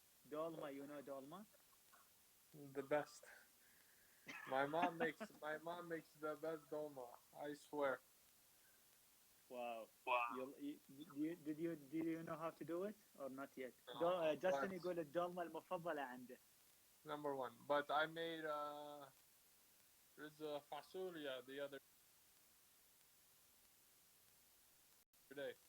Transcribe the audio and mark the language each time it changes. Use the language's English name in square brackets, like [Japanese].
[English] Dolma, you know dolma? The best. My mom makes the best dolma. I swear. Wow. Did you know how to do it or not yet? [Arabic] Justin يقول الدولمة المفضلة عنده. [English] Number one, but I made there's a fasulia the other day.